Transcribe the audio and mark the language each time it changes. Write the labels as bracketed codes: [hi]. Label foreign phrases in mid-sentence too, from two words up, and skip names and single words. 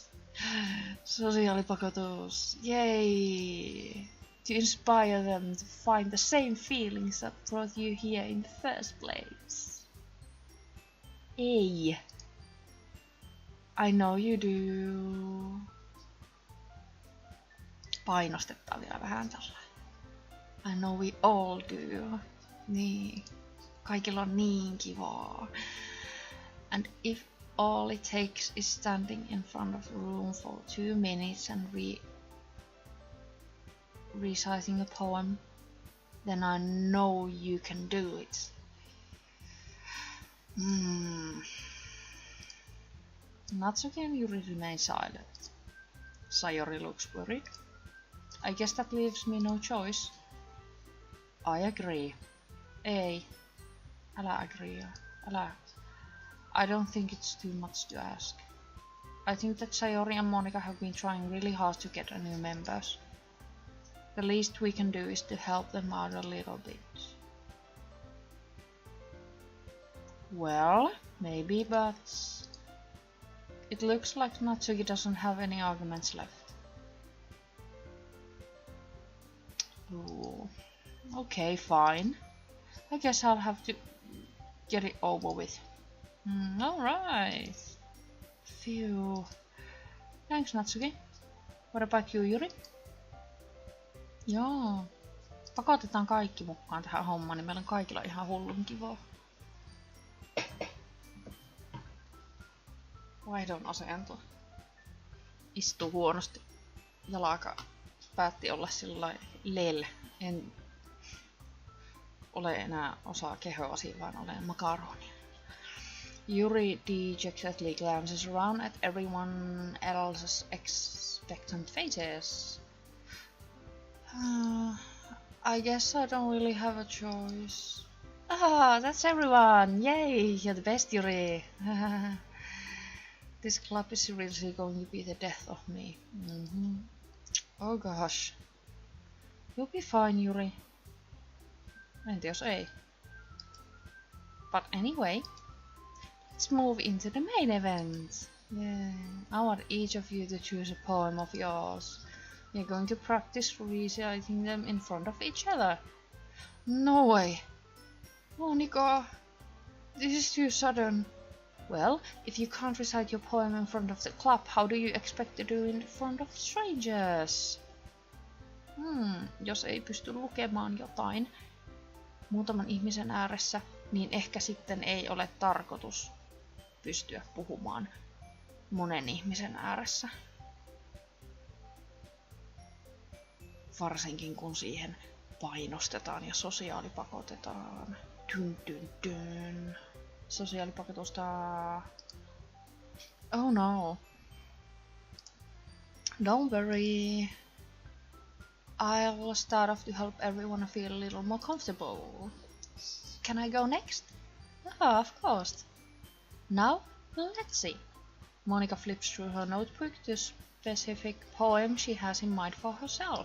[fi] Sosiaalipakotus. Yay! [en] To inspire them to find the same feelings that brought you here in the first place. Ei. I know you do. [fi] Painostetaan vielä vähän tällä. [en] I know we all do. [fi] Niin. Kaikilla on niin kivaa. [en] And if all it takes is standing in front of a room for 2 minutes and reciting a poem, then I know you can do it. Natsuki and Yuri remain silent. Sayori looks worried. I guess that leaves me no choice. I agree. [fi] Ei. Älä agree. Älä. [en] I don't think it's too much to ask. I think that Sayori and Monica have been trying really hard to get new members. The least we can do is to help them out a little bit. Well, maybe, but it looks like Natsuki doesn't have any arguments left. Ooh. Okay, fine. I guess I'll have to get it over with. Alright. Phew. Thanks, Natsuki. What about you, Yuri? [fi] Joo. pakotetaan kaikki mukaan tähän hommaan, niin meillä on kaikilla ihan hullun kivaa. Vaihdon asento. Istuu huonosti. Jalaka päätti olla sillä lel. En ole enää osaa kehoasia, vaan olen makaronia. [en] Yuri dejectedly glances around at everyone else's expectant faces. I guess I don't really have a choice. Ah, that's everyone! Yay! You're the best, Yuri! This club is seriously going to be the death of me. Oh gosh. You'll be fine, Yuri. [fi] Entä jos ei? [en] But anyway, let's move into the main event. Yeah, I want each of you to choose a poem of yours. You're going to practice reciting them in front of each other. No way! Monica, this is too sudden. Well, if you can't recite your poem in front of the club, how do you expect to do it in front of strangers? [fi] Jos ei pysty lukemaan jotain muutaman ihmisen ääressä, niin ehkä sitten ei ole tarkoitus pystyä puhumaan monen ihmisen ääressä. Varsinkin kun siihen painostetaan ja sosiaalipakotetaan. [en] Sosiaalipakotusta. Oh no. Don't worry. I'll start off to help everyone feel a little more comfortable. Can I go next? Oh, of course. Now, let's see. Monica flips through her notebook to specific poem she has in mind for herself.